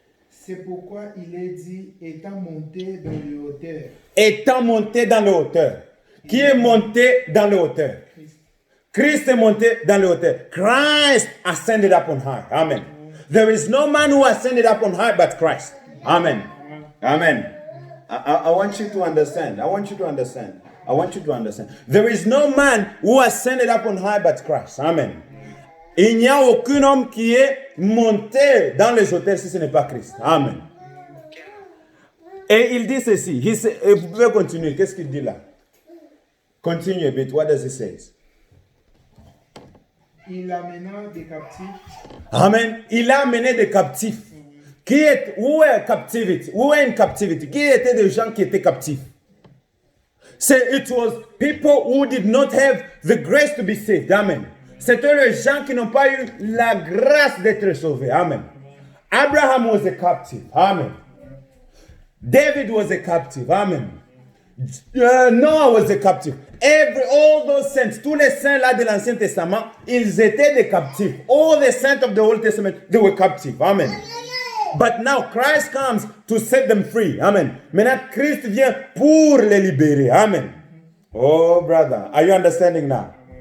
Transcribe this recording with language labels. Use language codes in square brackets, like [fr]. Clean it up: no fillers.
[fr] C'est pourquoi il est dit, étant monté dans les hauteurs. Étant monté dans les hauteurs. Qui est monté dans les hauteurs? Christ est monté dans les hauteurs. [en] Christ ascended up on high. Amen. There is no man who ascended up on high but Christ. Amen. Amen. I want you to understand. I want you to understand. There is no man who ascended up on high but Christ. Amen. [fr] Il n'y a aucun homme qui est monté dans les hauteurs si ce n'est pas Christ. Amen. Et il dit ceci. Et vous pouvez continuer. Qu'est-ce qu'il dit là? [en] Continue a bit. What does he say? [fr] Il amena des captifs. Amen. Il a amené des captifs. Où est captivity? Où est une captivity? Qui étaient des gens qui étaient captifs? [en] It was people who did not have the grace to be saved. Amen. [fr] C'était les gens qui n'ont pas eu la grâce d'être sauvés. [en] Amen. Abraham was a captive. Amen. David was a captive. Amen. Noah was a captive. All those saints, [fr] tous les saints là de l'Ancien Testament, ils étaient des captifs. [en] All the saints of the Old Testament, they were captive. Amen. But now Christ comes to set them free. Amen. [fr] Maintenant, Christ vient pour les libérer. Amen. [en] Oh, brother, are you understanding now?